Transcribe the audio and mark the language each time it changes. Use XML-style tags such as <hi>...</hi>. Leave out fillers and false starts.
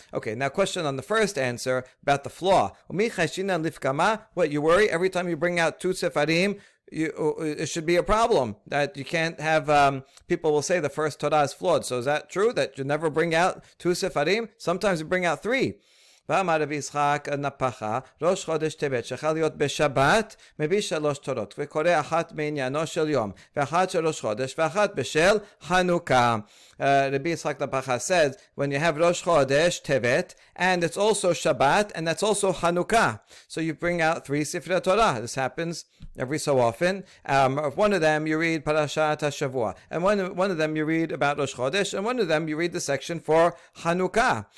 <en>Okay, now question on the first answer about the flaw. What, you worry every time you bring out two sefarim? It should be a problem that you can't have. People will say the first Torah is flawed. So is that true that you never bring out two sefarim? Sometimes you bring out three.</en> <he>ואמר רבי יצחק נפחה, ראש חודש טבת שחל להיות בשבת, מביא 3 תורות, וקורא אחת מעניינו של יום, ואחת של ראש חודש, ואחת בשל חנוכה.</he> <en>Rabbi Yitzchak Napacha says, when you have Rosh Chodesh, Tevet, and it's also Shabbat, and that's also Hanukkah. So you bring out 3 Sifrei Torah. This happens every so often. One of them you read Parashat HaShavua, and one of them you read about Rosh Chodesh, and one of them you read the section for Hanukkah.</en>